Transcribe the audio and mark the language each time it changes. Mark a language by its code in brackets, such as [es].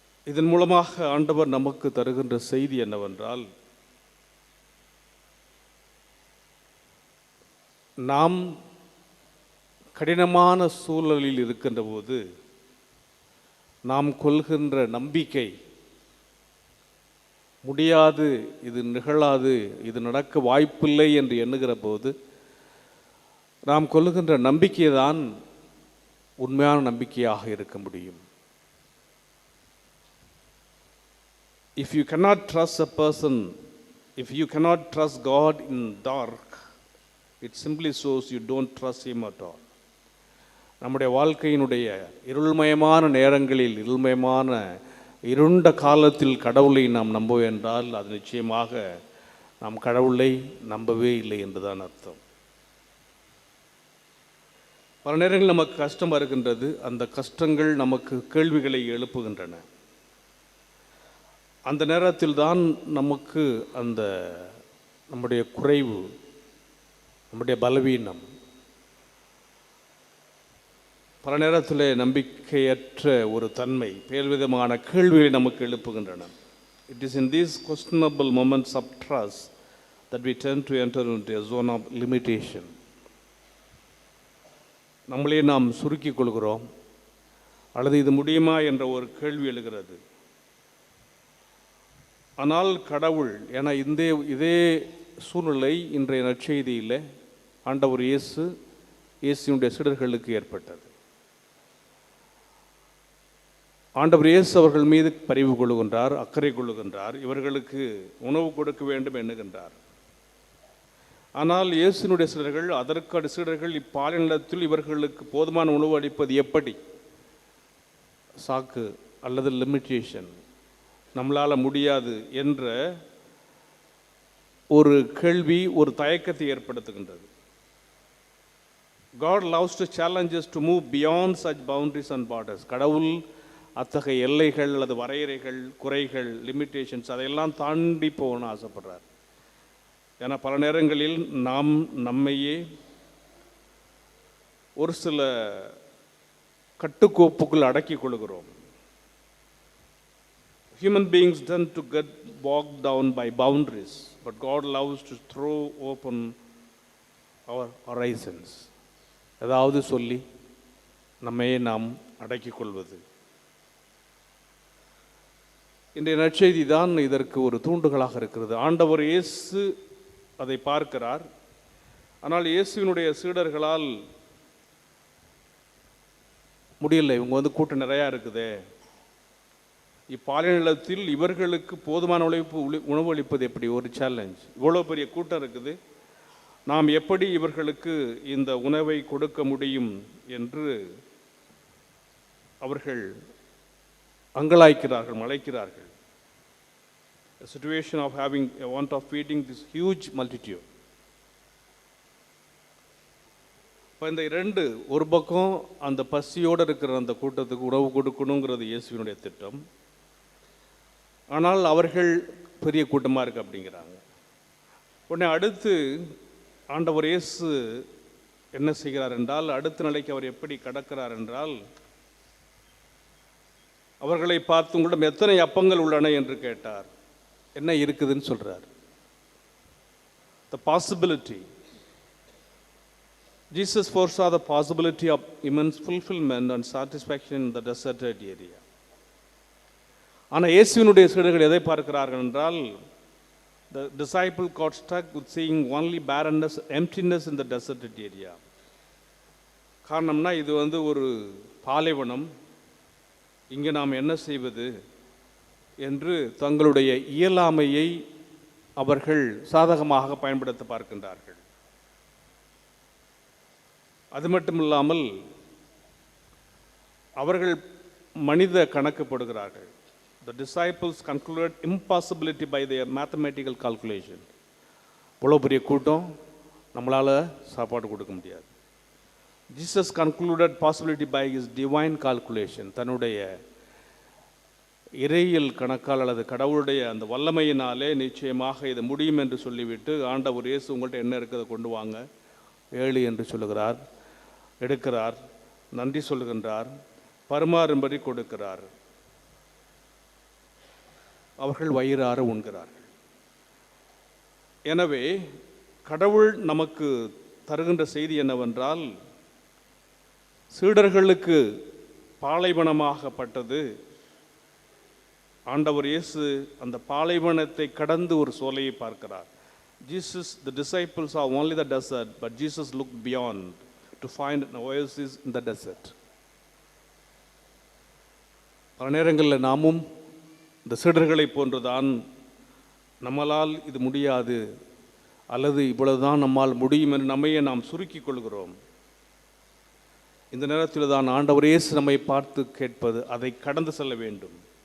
[ta] இதன் மூலமாக ஆண்டவர் நமக்கு தருகின்ற செய்தி என்னவென்றால், நாம் கடினமான சூழலில் இருக்கின்ற போது நாம் கொள்கின்ற நம்பிக்கை, முடியாது, இது நிகழாது, இது நடக்க வாய்ப்பில்லை என்று எண்ணுகிற போது நாம் கொள்கின்ற நம்பிக்கை தான் உண்மையான நம்பிக்கையாக இருக்க முடியும். [en] If you cannot trust a person, if you cannot trust God in dark, it simply shows you don't trust him at all. [ta] நம்முடைய வாழ்க்கையினுடைய இருள்மயமான நேரங்களில், இருள்மயமான இருண்ட காலத்தில் கடவுளை நாம் நம்புவோம் என்றால் அது நிச்சயமாக நாம் கடவுளை நம்பவே இல்லை என்றுதான் அர்த்தம். பல நேரங்களில் நமக்கு கஷ்டம் வருகின்றது. அந்த கஷ்டங்கள் நமக்கு கேள்விகளை எழுப்புகின்றன. அந்த நேரத்தில் தான் நமக்கு அந்த நம்முடைய குறைவு, நம்முடைய பலவீனம், பல நேரத்தில் நம்பிக்கையற்ற ஒரு தன்மை, பல்விதமான கேள்விகளை நமக்கு எழுப்புகின்றன. [en] It is in these questionable moments of trust that we tend to enter into a zone of limitation. [ta] நம்மளே நாம் சுருக்கிக் கொள்கிறோம், அல்லது இது முடியுமா என்ற ஒரு கேள்வி எழுகிறது. ஆனால் கடவுள், ஏன்னா இதே சூழ்நிலை இன்றைய நற்செய்தியில் ஆண்டவர் இயேசுனுடைய சீடர்களுக்கு ஏற்பட்டது. ஆண்டவர் இயேசு அவர்கள் மீது பரிவு கொள்ளுகின்றார், அக்கறை கொள்ளுகின்றார், இவர்களுக்கு உணவு கொடுக்க வேண்டும் எண்ணுகின்றார். ஆனால் இயேசுனுடைய சீடர்கள், அதற்கு சீடர்கள் இப்பாலினத்தில் இவர்களுக்கு போதுமான உணவு அளிப்பது எப்படி? சாக்கு அல்லது லிமிட்டேஷன், நம்மளால் முடியாது என்ற ஒரு கேள்வி, ஒரு தயக்கத்தை ஏற்படுத்துகின்றது. [en] God loves to challenge us to move beyond such boundaries and borders. [ta] கடவுள் அத்தகைய எல்லைகள் அல்லது வரையறைகள், குறைகள், லிமிட்டேஷன்ஸ் அதையெல்லாம் தாண்டி போகணும்னு ஆசைப்படுறார். ஏன்னா பல நேரங்களில் நாம் நம்மையே ஒரு சில கட்டுக்கோப்புக்குள் அடக்கி கொள்கிறோம். [en] Human beings tend to get bogged down by boundaries, but God loves to throw open our horizons. [ta] ஏதாவது சொல்லி நம்மையே நாம் அடக்கிக் கொள்வது. இன்றைய நற்செய்தி தான் இதற்கு ஒரு தூண்டுகளாக இருக்கிறது. ஆண்டவர் இயேசு அதை பார்க்கிறார். ஆனால் இயேசுவினுடைய சீடர்களால் முடியலை. இவங்க கூட்டம் நிறையா இருக்குதே, இப்பாலினத்தில் இவர்களுக்கு போதுமான உணவு அளிப்பது எப்படி? ஒரு சேலஞ்ச். இவ்வளோ பெரிய கூட்டம் இருக்குது, நாம் எப்படி இவர்களுக்கு இந்த உணவை கொடுக்க முடியும் என்று அவர்கள் அங்கலாய்க்கிறார்கள், மலைக்கிறார்கள். [en] A situation of having a want of feeding this huge multitude. [ta] இப்போ இந்த இரண்டு, ஒரு பக்கம் அந்த பசியோடு இருக்கிற அந்த கூட்டத்துக்கு உணவு கொடுக்கணுங்கிறது இயேசுவினுடைய திட்டம். ஆனால் அவர்கள் பெரிய கூட்டமாக இருக்கு அப்படிங்கிறாங்க. உடனே அடுத்து ஆண்டவர் இயேசு என்ன செய்கிறார் என்றால், அடுத்த நிலைக்கு அவர் எப்படி கடக்கிறார் என்றால், அவர்களை பார்த்து உங்களிடம் எத்தனை அப்பங்கள் உள்ளன என்று கேட்டார். என்ன இருக்குதுன்னு சொல்றார். [en] The possibility. Jesus foresaw the possibility of immense fulfillment and satisfaction in the deserted area. [ta] ஆனால் இயேசுவினுடைய சீடர்கள் எதை பார்க்கிறார்கள் என்றால், [en] the disciple got stuck with seeing only barrenness, emptiness in the deserted area. [ta] காரணம்னா இது ஒரு பாலைவனம், இங்கே நாம் என்ன செய்வது என்று தங்களுடைய இயலாமையை அவர்கள் சாதகமாக பயன்படுத்த பார்க்கின்றார்கள். அது மட்டுமில்லாமல் அவர்கள் மனித கணக்கு போடுகிறார்கள். [en] The disciples concluded impossibility by their mathematical calculation. [ta] இவ்வளோ பெரிய கூட்டம், நம்மளால் சாப்பாடு கொடுக்க முடியாது. [en] Jesus concluded possibility by his divine calculation. [ta] தன்னுடைய இறையியல் கணக்கால் அல்லது கடவுளுடைய அந்த வல்லமையினாலே நிச்சயமாக இது முடியும் என்று சொல்லிவிட்டு ஆண்டவர் இயேசு உங்கள்கிட்ட என்ன இருக்கிறத கொண்டு வாங்க 7 என்று சொல்லுகிறார். எடுக்கிறார், நன்றி சொல்லுகின்றார், பரிமாறும்படி கொடுக்கிறார். அவர்கள் வயிறார உண்கிறார்கள். எனவே கடவுள் நமக்கு தருகின்ற செய்தி என்னவென்றால், சீடர்களுக்கு பாலைவனமாகப்பட்டது. ஆண்டவர் இயேசு அந்த பாலைவனத்தை கடந்து ஒரு சோலையை பார்க்கிறார். [en] Jesus, the disciples saw only the desert, but Jesus looked beyond to find an oasis in the desert. [ta] பல நேரங்களில் நாமும் இந்த சீடர்களை போன்றுதான், நம்மளால் இது முடியாது அல்லது இவ்வளவுதான் நம்மால் முடியும் என்று நம்மையே நாம் சுருக்கிக் கொள்கிறோம். இந்த நேரத்தில் தான் ஆண்டவர் இயேசு நம்மை பார்த்து கேட்பது, அதை கடந்து செல்ல வேண்டும்.